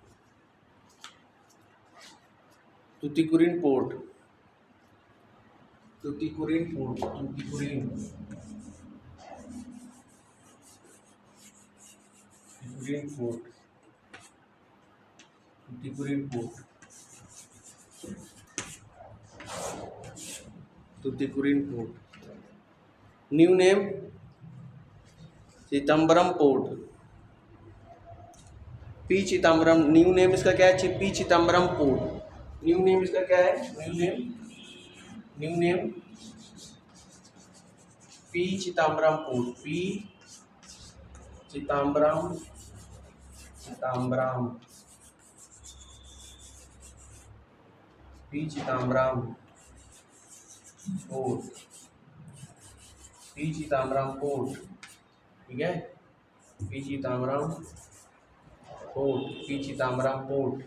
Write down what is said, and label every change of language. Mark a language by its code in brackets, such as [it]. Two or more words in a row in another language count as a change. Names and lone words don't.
[hi] तूतीकुरिन पोर्ट, तूतीकुरिन पोर्ट, तूतीकुरिन, तूतीकुरिन पोर्ट, तूतीकुरिन पोर्ट, तूतीकुरिन पोर्ट। [en] new name [hi] चिदम्बरम पोर्ट, पी चिदम्बरम, [en] new name [hi] इसका क्या है, पी चिदम्बरम पोर्ट। [en] new name [hi] इसका क्या है, [en] new name, new name [hi] पी चिदम्बरम पोर्ट, पी चिदम्बरम, चिदम्बरम, पी चिदम्बरम पोर्ट, पी चिदम्बरम पोर्ट, ठीक है, पी चिदम्बरम पोर्ट, पी चिदम्बरम पोर्ट।